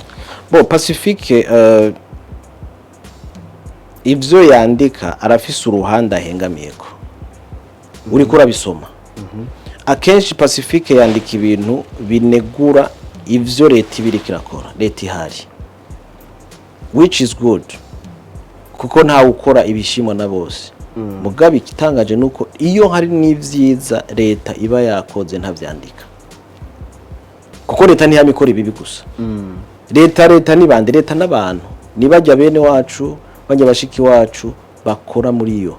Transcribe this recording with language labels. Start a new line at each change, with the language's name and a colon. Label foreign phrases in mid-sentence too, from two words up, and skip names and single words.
Rundi: Pacifique ivyo yandika arafise uruhande ahengamiyeko. Uri kurabisoma. Akenshi Pacifique yandika ibintu binegura ivyo leta ibirikirakora, leta ihari.
English: Which is good.
Rundi: Kuko nta ukora ibishimwa na bose. Mugabe ikitangaje nuko iyo hari n'ivyiza leta iba yakoze ntavyandika. Kuko leta ntiyamikora ibibi gusa. Leta ni bande, leta n'abantu nibajya bene wacu, bajya bashiki wacu bakora muri iyo.